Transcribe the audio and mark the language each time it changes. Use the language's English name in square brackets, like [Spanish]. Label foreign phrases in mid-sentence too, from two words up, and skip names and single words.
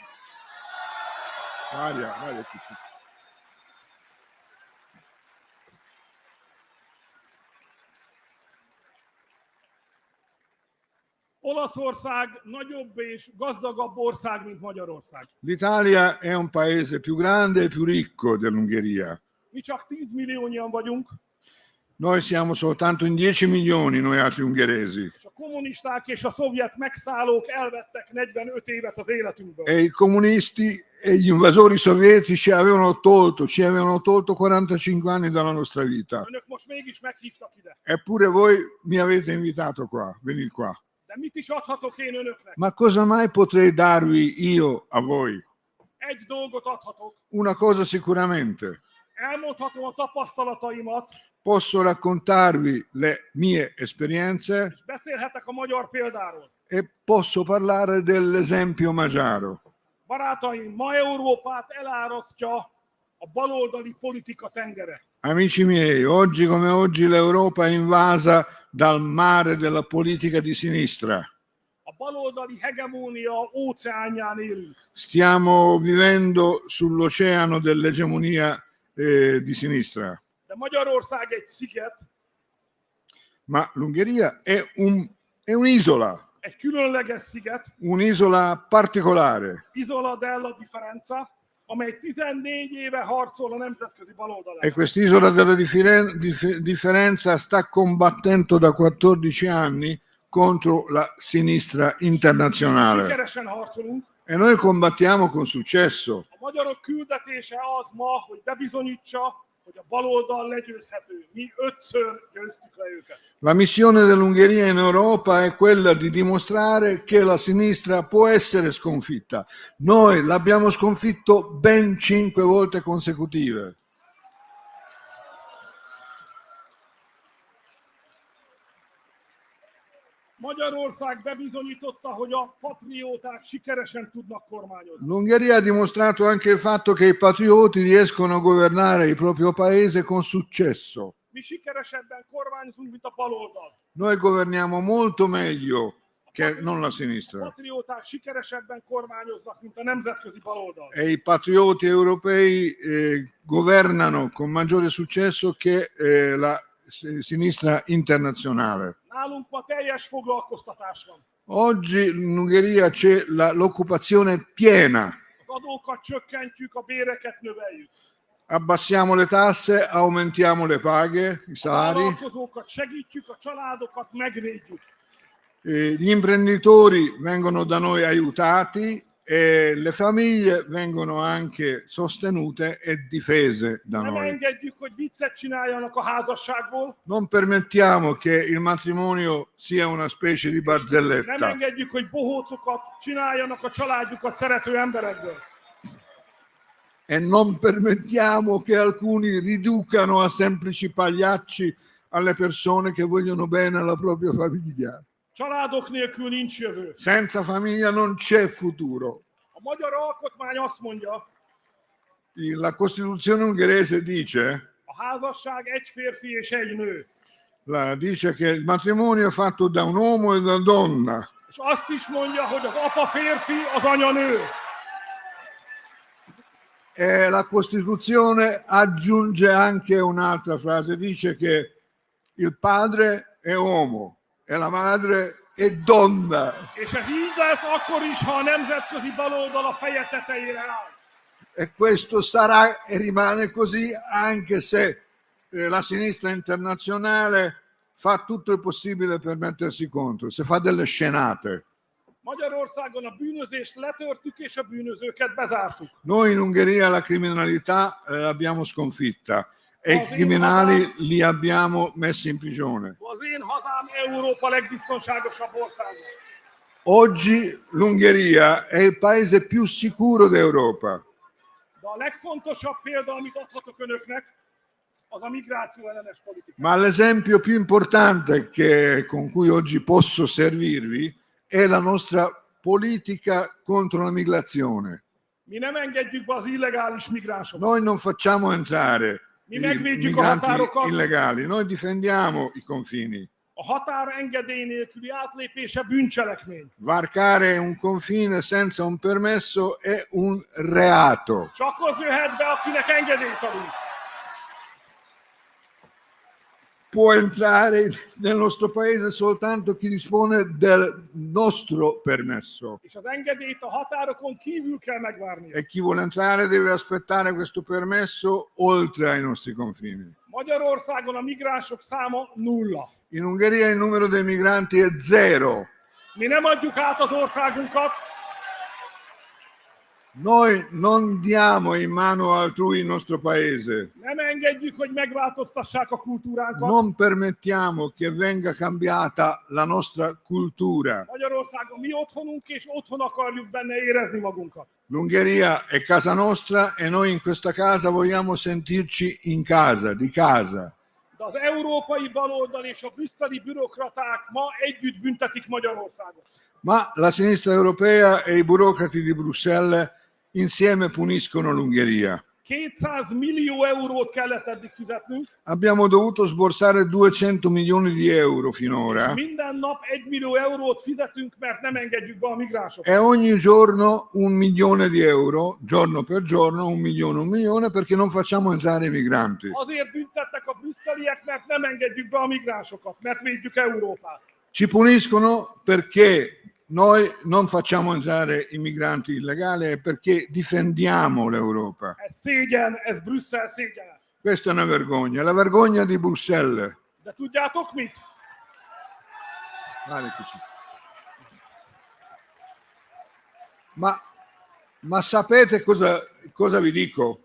[Hungarian] Maria. Olaszország nagyobb és gazdagabb ország, mint Magyarország. [Italian] L'Italia è un paese più grande e più ricco dell'Ungheria. [Hungarian] Mi csak 10 milliónyian vagyunk, [Italian] Noi siamo soltanto in 10 milioni, noi altri ungheresi. [Hungarian] és a kommunisták és a szovjet megszállók elvettek 45 évet az életünkből. [Italian] E i comunisti e gli invasori sovietici ci avevano tolto 45 anni dalla nostra vita. [Hungarian] Önök most mégis meghívtak ide. [Italian] Eppure voi mi avete invitato qua, venite qua. [Hungarian] De mit is adhatok én önöknek? [Italian] Ma cosa mai potrei darvi io a voi? [Hungarian] Egy dolgot adhatok. [Italian] Una cosa sicuramente. [Hungarian] elmondhatom a tapasztalataimat, [Italian] posso raccontarvi le mie esperienze [Hungarian] és beszélhetek a magyar példáról. [Italian] e posso parlare dell'esempio magiaro. [Hungarian] Barátaim, ma Európát elárasztja a baloldali politika tengere. [Italian] Amici miei, oggi come oggi l'Europa è invasa dal mare della politica di sinistra. [Hungarian] A baloldali hegemónia óceánján élünk. [Italian] Stiamo vivendo sull'oceano dell'egemonia di sinistra. [Hungarian] De Magyarország egy sziget, [Italian] Ma l'Ungheria è un'isola, [Hungarian] egy különleges sziget, [Italian] un'isola particolare. Isola della Differenza, [Hungarian] amely 14 éve harcol a nemzetközi baloldal E ellen. [Italian] quest'isola della differenza sta combattendo da 14 anni contro la sinistra internazionale. [Hungarian] Sikeresen harcolunk. [Italian] E noi combattiamo con successo. [Hungarian] A magyarok küldetése az ma, hogy bebizonyítsa, hogy a baloldal legyőzhető. Mi 5-ször győztük le őket. [Italian] La missione dell'Ungheria in Europa è quella di dimostrare che la sinistra può essere sconfitta. Noi l'abbiamo sconfitto ben 5 volte consecutive. [Hungarian] Magyarország bebizonyította, hogy a patrióták sikeresen tudnak kormányozni. [Italian] L'Ungheria ha dimostrato anche il fatto che i patrioti riescono a governare il proprio paese con successo. [Hungarian] Mi sikeresebben kormányozunk, mint a baloldal. [Italian] Noi governiamo molto meglio che non la sinistra. [Hungarian] A patrióták sikeresebben kormányoznak, mint a nemzetközi baloldal. [Italian] E i patrioti europei governano con maggiore successo che la sinistra internazionale. [Hungarian] Nálunk ma teljes foglalkoztatás van. [Italian] Oggi in Ungheria c'è l'occupazione piena. [Hungarian] Az adókat csökkentjük, a béreket növeljük. [Italian] Abbassiamo le tasse, aumentiamo le paghe, i A salari. [Hungarian] vállalkozókat segítjük, a családokat megvédjük. [Italian] Gli imprenditori vengono da noi aiutati e le famiglie vengono anche sostenute e difese da Nem noi. [Hungarian] engedjük, hogy viccet csináljanak a házasságból. [Italian] Non permettiamo che il matrimonio sia una specie di Nem barzelletta [Hungarian] engedjük, hogy bohócokat csináljanak a családjukat szerető emberekből. [Italian] e non permettiamo che alcuni riducano a semplici pagliacci alle persone che vogliono bene alla propria famiglia. [Hungarian] Családok nélkül nincs jövő. [Italian] Senza famiglia non c'è futuro. [Hungarian] A magyar alkotmány azt mondja, [Italian] La Costituzione ungherese dice, [Hungarian] a házasság egy férfi és egy nő. [Italian] dice che il matrimonio è fatto da un uomo e da una donna. [Hungarian] És azt is mondja, hogy az apa férfi, az anya nő. [Italian] E la Costituzione aggiunge anche un'altra frase, dice che il padre è uomo e la madre è donna. [Hungarian] És ez így lesz akkor is, ha a nemzetközi baloldal a feje tetejére áll. [Italian] E questo sarà e rimane così anche se la sinistra internazionale fa tutto il possibile per mettersi contro, se fa delle scenate. [Hungarian] Magyarországon a bűnözést letörtük, és a bűnözőket bezártuk. [Italian] Noi in Ungheria la criminalità l'abbiamo sconfitta e i criminali li abbiamo messi in prigione. [Hungarian] Az én hazám Európa legbiztonságosabb országa. [Italian] Oggi l'Ungheria è il paese più sicuro d'Europa. [Hungarian] De a legfontosabb példa, amit adhatok önöknek, az a migráció ellenes politika. [Italian] Ma l'esempio più importante con cui oggi posso servirvi è la nostra politica contro la migrazione. [Hungarian] Mi nem engedjük be az illegális migránsokat. [Italian] Noi non facciamo entrare Mi i [Hungarian] megvédjük a [Italian] migranti [Hungarian] határokat. [Italian] illegali, noi difendiamo i confini. [Hungarian] A határ engedély nélküli átlépése bűncselekmény. [Italian] Varcare un confine senza un permesso è un reato. [Hungarian] Csak az jöhet be, akinek engedélyt adunk. [Italian] Può entrare nel nostro paese soltanto chi dispone del nostro permesso [Hungarian] És az engedélyt a határokon kívül kell megvárni. [Italian] e chi vuole entrare deve aspettare questo permesso oltre ai nostri confini. [Hungarian] Magyarországon a migránsok száma 0. [Italian] In Ungheria il numero dei migranti è 0. [Hungarian] Mi nem adjuk át az országunkat, [Italian] Noi non diamo in mano altrui il nostro paese. [Hungarian] Nem engedjük, hogy megváltoztassák a kultúránkat. [Italian] Non permettiamo che venga cambiata la nostra cultura. [Hungarian] Magyarország a mi otthonunk, és otthon akarjuk benne érezni magunkat. [Italian] L'Ungheria è casa nostra e noi in questa casa vogliamo sentirci in casa, di casa. [Hungarian] De az európai baloldal és a brüsszeli bürokraták ma együtt büntetik Magyarországot. [Italian] Ma la sinistra europea e i burocrati di Bruxelles insieme puniscono l'Ungheria. [Hungarian] 200 millió eurót kellett eddig fizetnünk, [Italian] Abbiamo dovuto sborsare 200 milioni di euro és finora [Hungarian] minden nap 1 millió eurót fizetünk, mert nem engedjük be a migránsokat. [Italian] e ogni giorno 1 milione di euro, giorno per giorno, 1 milione, perché non facciamo entrare i migranti. [Hungarian] Azért büntettek a brüsszeliek, mert nem engedjük be a migránsokat, mert védjük Európát. [Italian] Ci puniscono perché noi non facciamo entrare i migranti illegali e perché difendiamo l'Europa. [Hungarian] Ez szégyen, ez Brüsszel szégyene. [Italian] Questa è una vergogna, la vergogna di Bruxelles. [Hungarian] De tudjátok mit? [Italian] Guarda che ci- Ma sapete cosa vi dico?